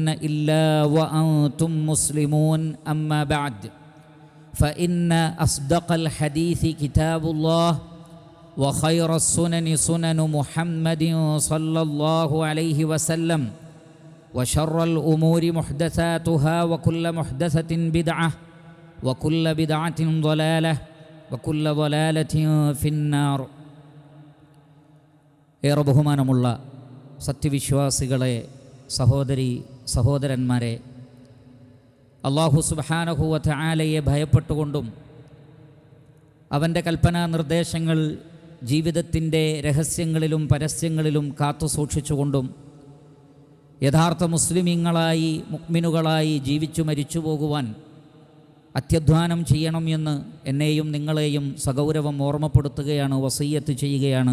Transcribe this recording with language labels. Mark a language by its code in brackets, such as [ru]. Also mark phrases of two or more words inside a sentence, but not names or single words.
[ar] إلا وأنتم مسلمون أما بعد فإن أصدق الحديث كتاب الله وخير السنن سنن محمد صلى الله عليه وسلم وشر الأمور محدثاتها وكل محدثة بدعة وكل بدعة ضلالة وكل ضلالة في النار. [ml] ഏറെ ബഹുമാനമുള്ള സത്യവിശ്വാസികളെ, സഹോദരി സഹോദരന്മാരെ, അല്ലാഹു [ar] سبحانه و [ml] തആലയെ ഭയപ്പെട്ടുകൊണ്ടും അവൻ്റെ കൽപ്പനാ നിർദ്ദേശങ്ങൾ ജീവിതത്തിൻ്റെ രഹസ്യങ്ങളിലും പരസ്യങ്ങളിലും കാത്തു സൂക്ഷിച്ചുകൊണ്ടും യഥാർത്ഥ മുസ്ലിമീങ്ങളായി മുഅ്മിനുകളായി ജീവിച്ചു മരിച്ചു പോകുവാൻ അത്യധ്വാനം ചെയ്യണം എന്ന് എന്നെയും നിങ്ങളെയും സഗൗരവം ഓർമ്മപ്പെടുത്തുകയാണ്, വസിയ്യത്ത് ചെയ്യുകയാണ്.